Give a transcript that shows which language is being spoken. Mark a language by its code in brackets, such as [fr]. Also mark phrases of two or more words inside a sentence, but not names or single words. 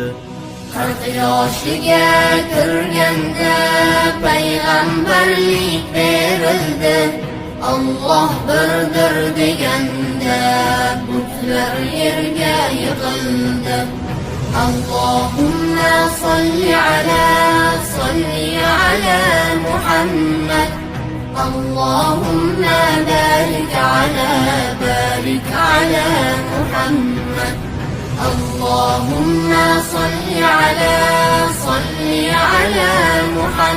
[uz] 40 yoshiga kirganda payg'ambarlik berildi. Alloh birdir deganda butlar yerga yiqildi. [ar] اللهم صل على محمد. اللهم بارك على محمد. اللهم صل على محمد.